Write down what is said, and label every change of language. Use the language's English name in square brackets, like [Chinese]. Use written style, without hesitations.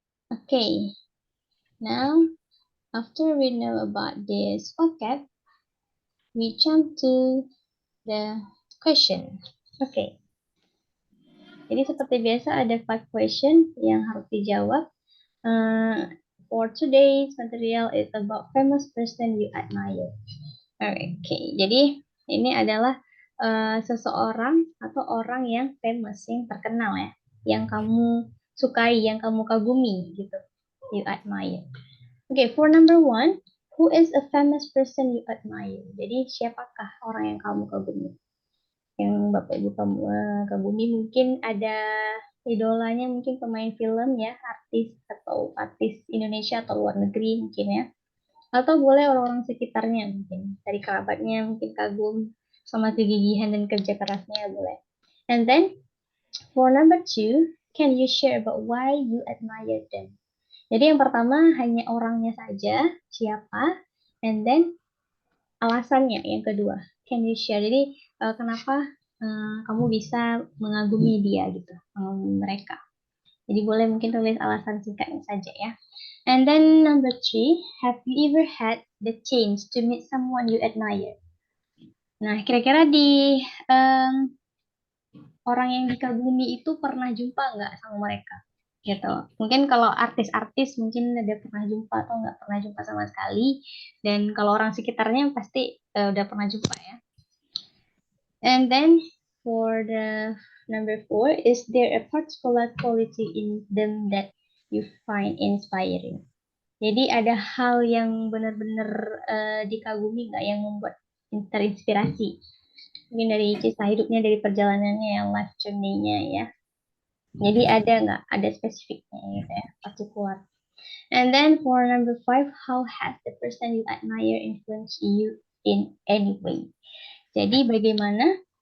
[English] Okay, now after we know about this vocab, we jump to the question. Okay. [Indonesian] Jadi seperti biasa ada 5 question yang harus dijawab. [English] For today's material is about famous person you admire. Okay. [Indonesian] Jadi ini adalah seseorang atau orang yang famous, yang terkenal ya, yang kamu sukai, yang kamu kagumi gitu. [English] You admire. Okay, for number 1, who is a famous person you admire? [Indonesian] Jadi siapakah orang yang kamu kagumi? Yang Bapak Ibu kamu kagumi mungkin ada idolanya, mungkin pemain film ya, artis atau artis Indonesia atau luar negeri mungkin ya. Atau boleh orang-orang sekitarnya mungkin, dari kerabatnya mungkin kagum sama kegigihan dan kerja kerasnya boleh. [English] And then for number 2, can you share about why you admire them? [Indonesian] Jadi yang pertama hanya orangnya saja, siapa, [English] and then [Indonesian] alasannya yang kedua. [English] Can you share? [Indonesian] Jadi kenapa kamu bisa mengagumi dia gitu, mengagumi mereka. Jadi boleh mungkin tulis alasan singkatnya saja ya. [English] And then number 3, have you ever had the chance to meet someone you admire? [Indonesian] Nah, kira-kira di orang yang dikagumi itu pernah jumpa nggak sama mereka? Gitu. Mungkin kalau artis-artis mungkin ada pernah jumpa atau nggak pernah jumpa sama sekali. Dan kalau orang sekitarnya pasti udah pernah jumpa ya. [English] And then for the number 4, is there a particular quality in them that you find inspiring? [Indonesian] Jadi ada hal yang benar-benar dikagumi nggak yang membuat terinspirasi? Mungkin dari kisah hidupnya, dari perjalanannya, life journey-nya ya. Jadi ada nggak? Ada spesifiknya gitu ya, partikular. [English] And then for number 5, how has the person you admire influenced you in any way? [Indonesian] Jadi bagaimana